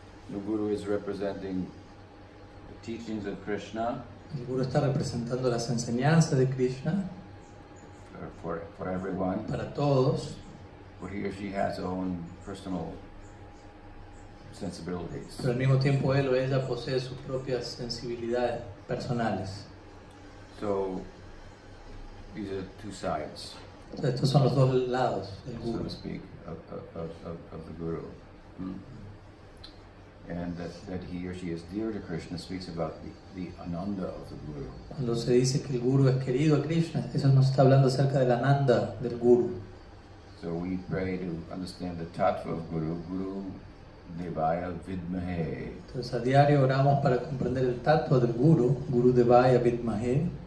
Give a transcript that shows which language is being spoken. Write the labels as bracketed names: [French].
[English] the Guru is representing the teachings of Krishna [Spanish] el Guru está representando las enseñanzas de Krishna [English] for everyone, [Spanish] para todos, [English] but he or she has own personal sensibilities. [Spanish] pero al mismo tiempo él o ella posee sus propias sensibilidades personales. [English] So, these are two sides, [Spanish] Entonces, estos son los dos lados del [English] so Guru. to speak, of the Guru. And that he or she is dear to Krishna speaks about the Ananda of the Guru. [Spanish] Cuando se dice que el Guru es querido a Krishna, eso nos está hablando acerca del Ananda del Guru. [English] So we pray to understand the tattva of Guru, Guru Devaya Vidmahe, [Spanish] Entonces a diario oramos para comprender el tattva del Guru, Guru Devaya Vidmahe,